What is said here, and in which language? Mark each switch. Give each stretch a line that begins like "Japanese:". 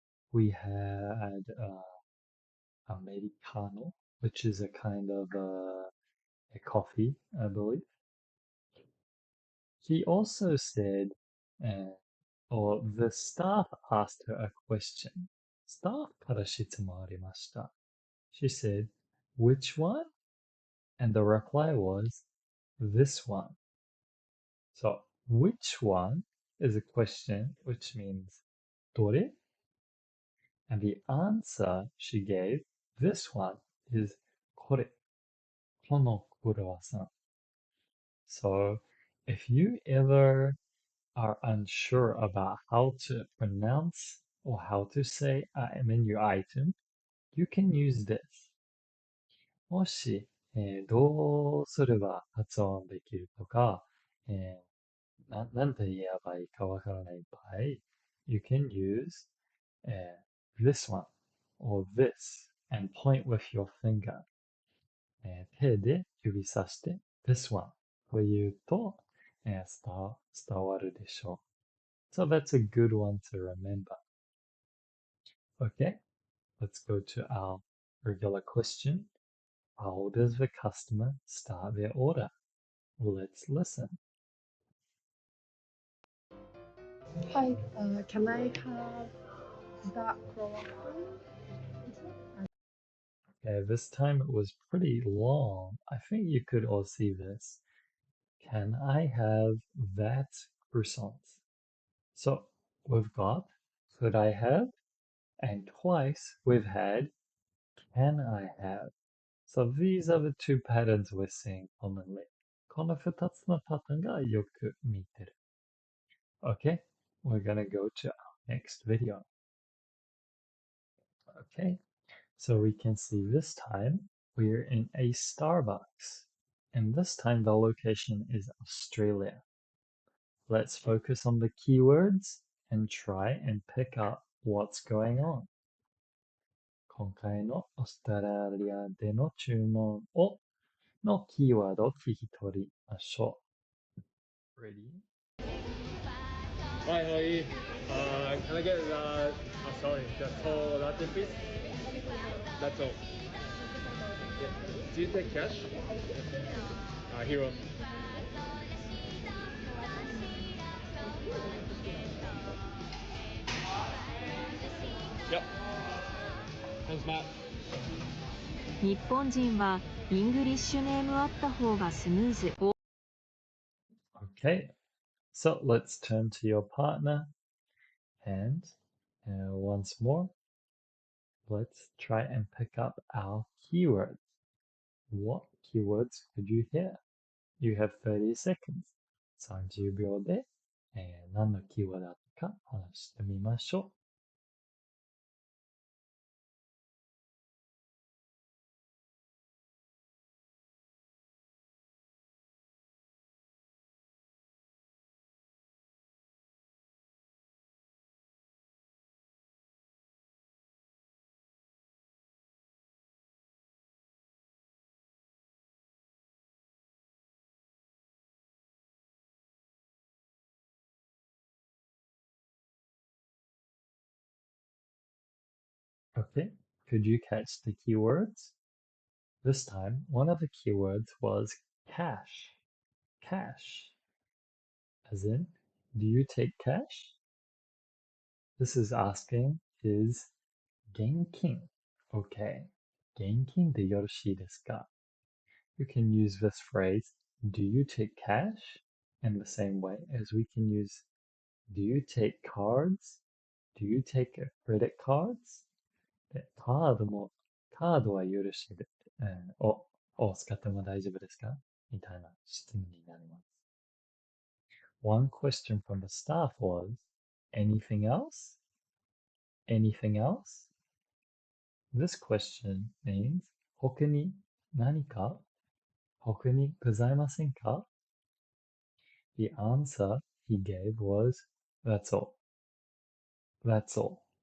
English: We had Americano, which is a kind of a coffee, I believe. He also said, or the staff asked her a question.
Japanese: Staff から質問ありました.
English: She said, which one? And the reply was, this one. So, which one is a question which means どれ? And the answer she gave, this one, is これ.
Japanese: このクロワッサン.
English: So, if you ever are unsure about how to pronounce or how to say a menu item, you can use this.
Japanese: もし、どうすれば発音できるとか、なんて言えばいいかわからない場合、
English: you can use this one or this and point with your finger.
Japanese: 手で指さして
English: this one
Japanese: と言うと、伝わるでしょう。
English: So that's a good one to remember. Okay, let's go to our regular question. How does the customer start their order? Let's listen. Hi, can I have that croissant? Okay, this time it was pretty long. I think you could all see this. Can I have that croissant? So we've got could I have, and twice we've had can I have. So these are the two patterns we're seeing commonly.
Japanese: この二つのパターンがよく見てる.
English: Okay, we're gonna go to our next video. Okay, so we can see this time we're in a Starbucks, and this time the location is Australia. Let's focus on the keywords and try and pick up what's going on.
Japanese: 今回のオーストラリアでの注文のキーワードを聞き取りましょう.
English: Ready? Hi, can I get sorry, the tall latte please? That's all. Yeah. Do you take cash? Hero. Yep. Thanks, Matt.
Japanese: 日本人はイングリッシュネームあった方がスムーズ。
English: Okay, so let's turn to your partner and once more, let's try and pick up our keywords. What keywords could you hear? You have 30 seconds.
Japanese: 30秒で、何のキーワードだったか話してみましょ
English: Okay, could you catch the keywords? This time, one of the keywords was cash. Cash. As in, do you take cash? This is asking, is 現金 okay?
Japanese: 現金でよろしいですか?
English: You can use this phrase, do you take cash? In the same way as we can use, do you take cards? Do you take credit cards?
Japanese: でカードはよろしいで、を使っても大丈夫ですかみたいな質問になります。
English: One question from the staff was, anything else? Anything else? This question means,
Japanese: 他に何か他にございませんか
English: The answer he gave was, that's all. That's all.